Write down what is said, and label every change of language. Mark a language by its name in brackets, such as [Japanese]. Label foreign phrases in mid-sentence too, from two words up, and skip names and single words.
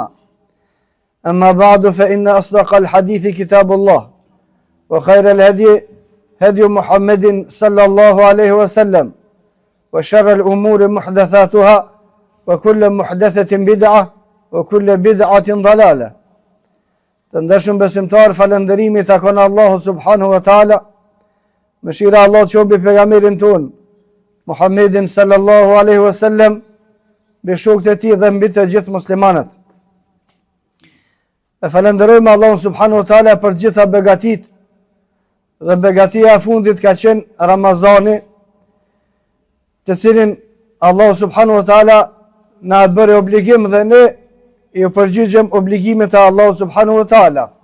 [Arabic] أما بعد فإن أصدق الحديث كتاب الله وخير الهدي هدي محمد صلى الله عليه وسلم وشر الأمور محدثاتها وكل محدثة بدعة وكل بدعة ضلالة. [Albanian] Të ndeshëm besimtar, falënderimi takon Allahu [Arabic] سبحانه وتعالى. [Albanian] Mëshira Allah të qobi pejgamberin ton Muhammedin [Arabic] صلى الله عليه وسلم, [Albanian] mbi shokët e tij dhe mbi të gjithë muslimanët. E falenderojmë Allahun [Arabic] سبحانه وتعالى [Albanian] për gjitha begatit, dhe begatia e fundit ka qenë Ramazani, të cilin Allahu [Arabic] سبحانه وتعالى [Albanian] na bëri obligim dhe ne ju përgjigjem obligimet e Allahu [Arabic] سبحانه وتعالى.